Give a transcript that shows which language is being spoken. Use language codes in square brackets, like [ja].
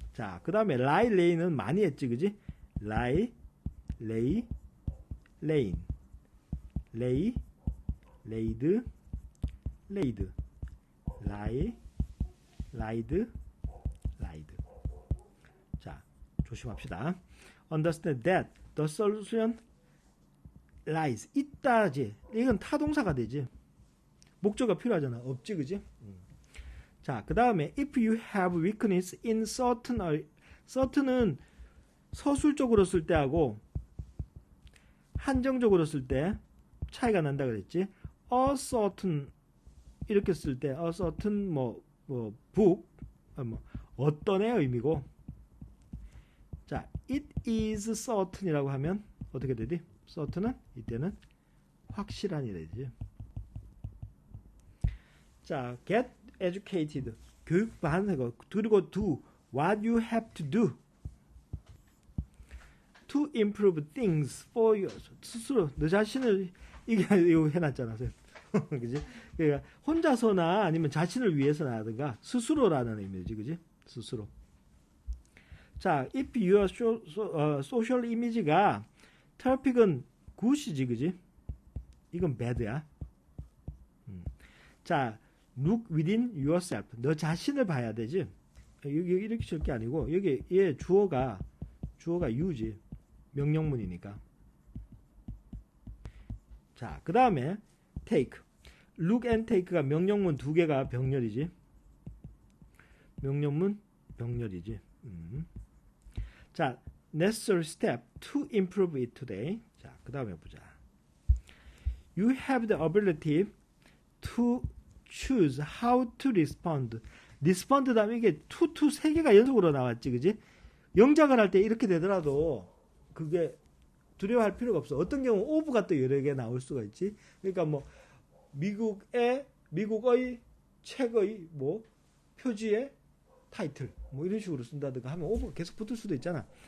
[ko] 자, 그 다음에 라이, 레이는 많이 했지, 그지? 라이, 레이, 레인, 레이, 레이드, 레이드, 라이, 라이드, 라이드. 자, 조심합시다. [en] Understand that the solution lies. [ko] 있다지. 이건 타동사가 되지. 목적어가 필요하잖아. 없지, 그지? 자, 그 다음에 [en] if you have weakness in certain [ko] 은 서술적으로 쓸 때하고 한정적으로 쓸 때 차이가 난다 그랬지. a certain 이렇게 쓸 때 [en] a certain book [ko] 어떤의 의미고. 자, [en] it is certain [ko] 이라고 하면 어떻게 되지? certain은 이때는 확실한이 되지. [en] 자, get educated [ko] 교육 받는 그리고 [en] do what you have to do to improve things for you. [ko] 스스로 너 자신을 이거 해놨잖아. 그지? 그러니까 혼자서나 아니면 자신을 위해서나 하든가 스스로라는 의미지, 그지? 스스로. 자, if your social image가 트래픽은 굿이지, 그지? 이건 [en] bad야. 자, look within yourself. [ko] 너 자신을 봐야 되지. 여기 이렇게 쓸 게 아니고 여기 얘 주어가 you지. 명령문이니까. 자, 그 다음에 take. [en] look and take [ko] 가 명령문 두 개가 병렬이지. 명령문 병렬이지. [en] 자, necessary step to improve it today. [ko] 자, 그 다음에 보자. [en] You have the ability to choose how to respond. [ko] respond 다음에 이게 to 세 개가 연속으로 나왔지, 그지? 영작을 할 때 이렇게 되더라도 그게 두려워할 필요가 없어. 어떤 경우 of가 또 여러 개 나올 수가 있지. 그러니까 뭐 미국의 책의 표지의 타이틀 이런 식으로 쓴다든가 하면 of가 계속 붙을 수도 있잖아.